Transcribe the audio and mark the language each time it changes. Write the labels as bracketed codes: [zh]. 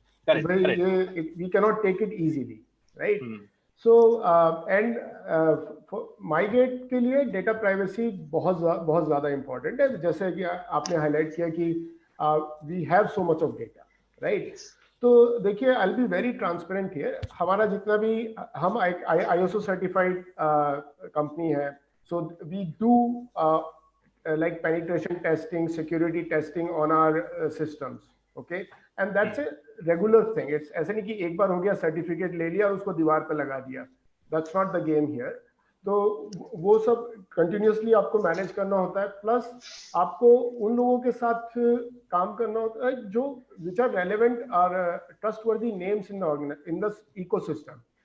[en] ये we can not take it easily, right. So and [hi] माईगेट के लिए डेटा प्राइवेसी बहुत ज़्यादा इंपॉर्टेंट है। जैसे कि आपने हाईलाइट किया कि [en] We have so much of data, right. [hi] तो देखिए, [en] I will be very transparent here. [hi] हमारा जितना भी, हम ISO सर्टिफाइड कंपनी है, [en] So we do like penetration testing, security testing on our systems, okay, and that's a regular thing. [hi] It's ऐसे नहीं कि एक बार हो गया, सर्टिफिकेट ले लिया और उसको दीवार पे लगा दिया। [en] That's not the game here. [hi] तो वो सब कंटिन्यूसली आपको मैनेज करना होता है, प्लस आपको उन लोगों के साथ काम करना होता है जो [en] Which are relevant और trustworthy names in the ecosystem.